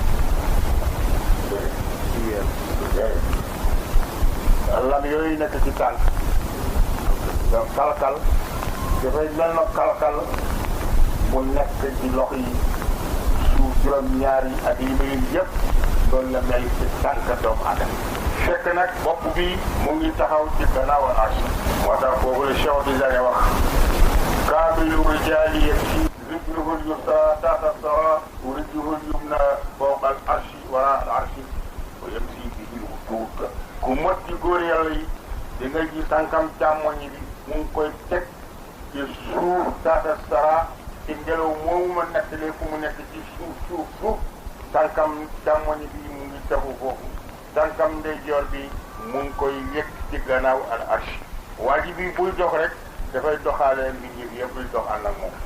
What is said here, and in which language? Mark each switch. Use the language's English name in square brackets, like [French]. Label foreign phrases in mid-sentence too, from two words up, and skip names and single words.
[Wolof] lam yooyu nekk ci tànk donc kalkal dafay mel na kalkal mu nekk ci loxo yi suuf juróom-ñaari ak yi muy yëpp loolu la mel ci tànk doomu aadama fekk nag bopp bi mu ngi taxaw ci gannaaw arsh moo tax boobu la Cheikh Tidiane wax [Arabic] كامل الرجال يمشي رجله اليسرى تحت الثرى ورجله اليمنى فوق العرش وراء العرش ويمشي به الوجود [Wolof] ku mot ci góor yàlla yi di nga ji tànkam càmmoñ bi mu ngi koy teg ci suuf [Arabic] تحت الثرى [Wolof] ci ngelaw moomu ma nettalee fu mu nekk ci suuf tànkam càmmoñ bi mu ngi tegu foofu tànkam ndeyjoor bi mu ngi koy yëg ci gannaaw al arsh waa ji bi buy dox rek dafay doxaale mbir yi yëpp luy dox ànd ak moom